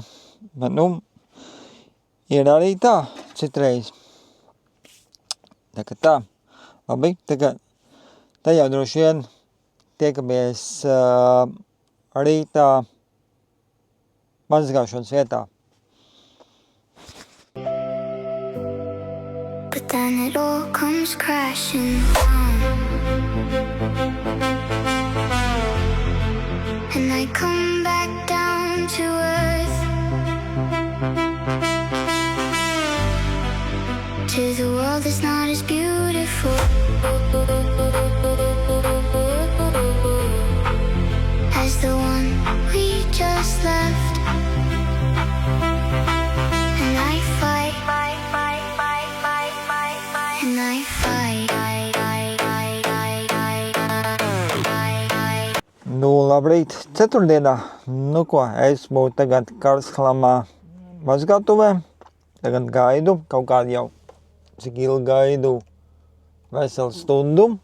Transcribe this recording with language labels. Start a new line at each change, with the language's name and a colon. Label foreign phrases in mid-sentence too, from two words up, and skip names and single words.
Latvian: Bet, ir arī tā citreiz. Tā kā tā. Labi, tā jau droši vien tiekamies rītā mazgāšanas vietā.
English: But then it all comes crashing down, and I come back down to earth, to the world that's not as beautiful as the one we just left. And I fight, and I fight.
Latvian: Labrīt, ceturtdienā. Ko, esmu tagad Karlshamnā mazgātuvē. Tagad gaidu, kaut kādu jau, cik ilgi gaidu, veselu stundu.